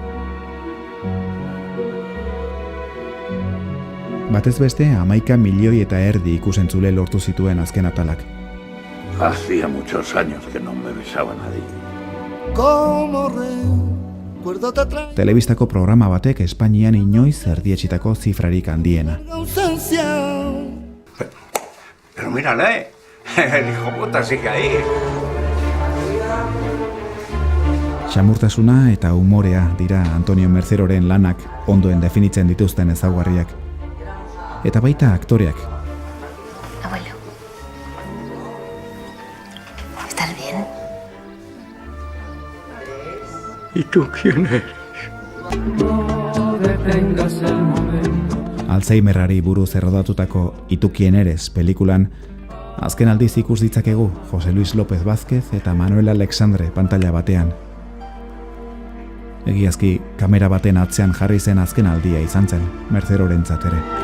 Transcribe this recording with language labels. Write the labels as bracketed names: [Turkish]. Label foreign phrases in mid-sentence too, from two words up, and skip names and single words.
[Basque] Batez beste, 11 milioi eta erdi ikusentzule lortu zituen azken atalak. [Spanish] Hacía muchos años que no me besaba nadie. [Basque] Telebistako programa batek Espainian inoiz erdietsitako zifrarik handiena. [Spanish] Pero mírale, el hijo puta sigue ahí. [Basque] Xamurtasuna eta umorea dira Antonio Merceroren lanak ondoen definitzen dituzten ezaugarriak. Eta baita aktoreak. [Spanish] Abuelo. ¿Estás bien? ¿Y tú quién eres? [Basque] Alzheimerrari buruz errodatutako Y tú quién eres pelikulan azken aldiz ikus ditzakegu Jose Luis López Vázquez eta Manuel Alexandre pantalla batean. Egiazki, kamera baten atzean jarri zen azken aldia izan zen, Mercerorentzat ere.